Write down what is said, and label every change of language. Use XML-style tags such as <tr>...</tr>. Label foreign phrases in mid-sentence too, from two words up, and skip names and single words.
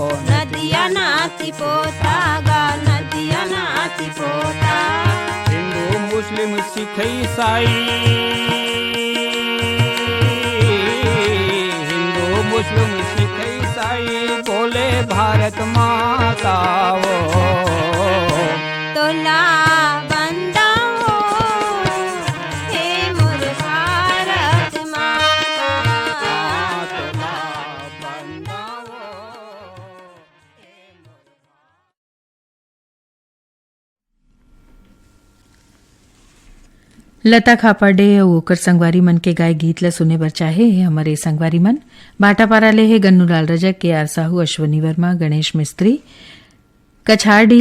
<hne>नदिया नाती पोता गा नदिया नाती पोता हिंदू मुस्लिम सिख ईसाई हिंदू मुस्लिम सिख ईसाई बोले भारत माता वो तोला बंदा हो हे मोर भारत माता तोला बंदा वो। लता खापाडे अउ ओकर संगवारी मन के गाय गीत ल सुने बर चाहे हे हमारे संगवारी मन बाटापारा ले हे गन्नूलाल रजक के आर साहू अश्वनी वर्मा गणेश मिस्त्री कछारडी</hne>